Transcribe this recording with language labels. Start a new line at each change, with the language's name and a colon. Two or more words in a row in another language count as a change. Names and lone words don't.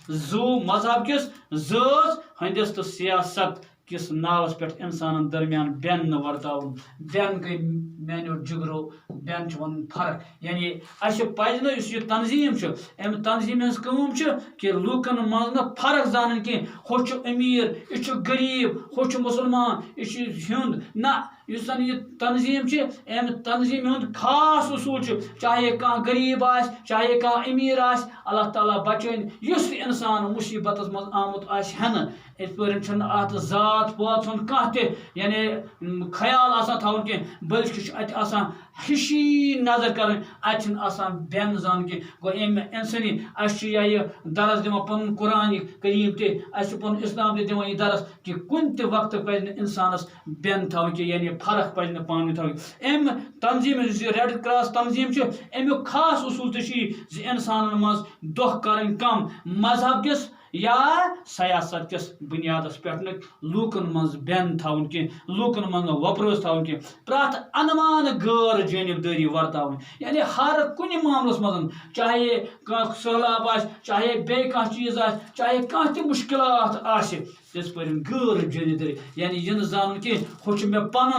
Kashmiri: ذٲژ ہندس تو سیاست کس ناوس پہ انسانن درمیان بین ورتاؤن بین گئی میانو جگرو بین ون فرق یعنی اس پز نا اس یہ تنظیم ام تنظیم ہز کٲم کہ لوکن مز نا فرق زانن کی ہو امیر یہ غریب ہو مسلمان یہ ہند نہ اس زن یہ تنظیم ام تنظیم ہند خاص اصول چاہے کان غریب آس چاہے کان امیر آس اللہ تعالیٰ بچن اس انسان مصیبت مز آمت آس ہن ات پہ ات ذات پات ہند کانٛہہ تہِ یعنی خیال آسان تھاون کی بلکہ ات آسان ہشی نظر کریں ات بین زان کی گو ام انسانی اس یہ درس دِوان پن قرآن کریم تہ پن اسلام تہ دِوان یہ درس کہ کن تہ وقت پہ انسانس بین تھاون کی یعنی فرق پہ پانوی تھاون ام تنظیم ریڈ کراس تنظیم امیک خاص اصول تہ انسانن مز دۄہ کریں کم مذہب کس یا سیاست کس بنیادس پہ لوکن مز بین تھاون کی لوکن من وپرس تھاون کی پرٛٮ۪تھ انمان غٲر جانبدٲری ورتاون یعنی ہر کُنہِ معاملس مز چاہے کانٛہہ سہلاب آسہِ چاہے بیٚیہِ کانٛہہ چیٖز آسہِ چاہے کانٛہہ تہِ مُشکلات آسہِ تِژ پٲٹھۍ غٲر جانبدٲری یعنی یہِ نہٕ زانُن کینٛہہ ہُہ چھُ مےٚ پنُن